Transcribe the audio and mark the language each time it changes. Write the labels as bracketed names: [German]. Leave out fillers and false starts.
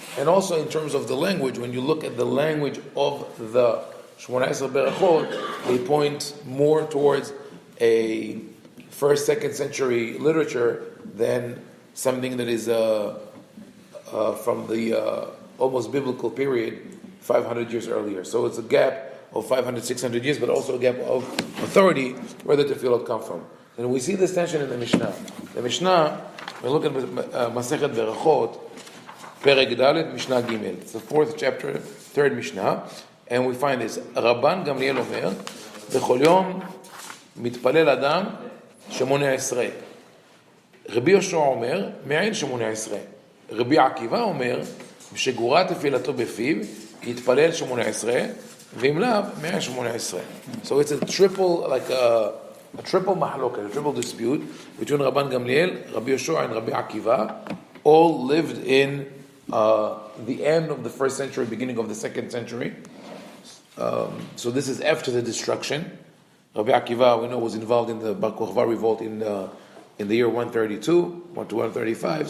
[English] And also in terms of the language, when you look at the language of the 18 Berachot, they point more towards a 1st, 2nd century literature than something that is from the almost biblical period 500 years earlier. So it's a gap of 500, 600 years, but also a gap of authority where the tefillot come from. And we see this tension in the Mishnah. The Mishnah, we look at Masechet Berachot, Perek Dalet, Mishnah Gimel. It's the 4th chapter, 3rd Mishnah. [Hebrew] And we find this, רבן גמליאל אומר, בכל יום מתפלל אדם 18. רבי יהושע אומר, מעין 18. רבי עקיבא אומר, שגורה תפילתו בפיו, יתפלל 18, ואם לאו, 118. [English] So it's a triple mahloket, a triple dispute between Rabban Gamliel, Rabbi Yeshua, and Rabbi Akiva. All lived in the end of the 1st century, beginning of the 2nd century. So this is after the destruction. Rabbi Akiva, we know, was involved in the Bar Kokhba revolt in the year 132 to 135.